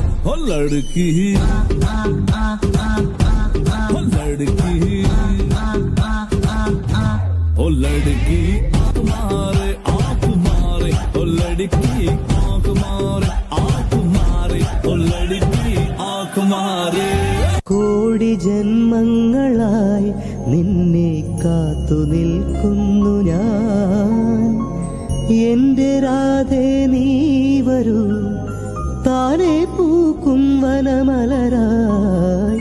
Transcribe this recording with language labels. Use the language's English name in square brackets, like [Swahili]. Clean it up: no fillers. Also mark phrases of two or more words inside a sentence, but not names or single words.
[Hindi] हो लड़की, हो लड़की, हो लड़की आँख मारे, आँख मारे, हो लड़की आँख मारे, आँख मारे, हो लड़की आँख मारे. [Malayalam] കോടി ജന്മങ്ങളായി നിന്നെ കാത്തു നിൽക്കുന്നു ഞാൻ. എന്റെ രാധേ നീ വരൂ, താനെ പൂക്കും വനമലരായി.